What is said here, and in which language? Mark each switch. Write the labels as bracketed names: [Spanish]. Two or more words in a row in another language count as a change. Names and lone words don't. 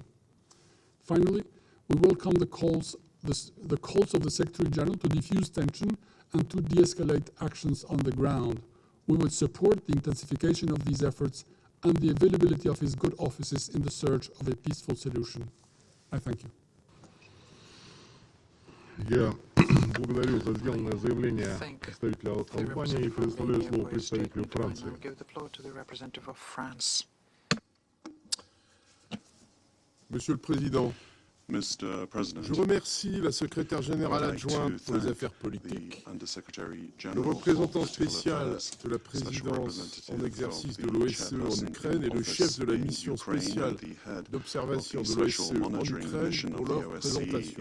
[English] Finally, we welcome the calls of the Secretary General to defuse tension and to de-escalate actions on the ground. We would support the intensification of these efforts and the availability of his good offices in the search of a peaceful solution. I thank you. [Russian] Я благодарю за сделанное заявление представителя Албании и предоставляю слово представителю Франции. [French] Monsieur le Président, je remercie la secrétaire générale adjointe pour les affaires politiques, le représentant spécial de la présidence en exercice de l'OSCE en Ukraine et le chef de la mission spéciale d'observation de l'OSCE en Ukraine pour leur présentation.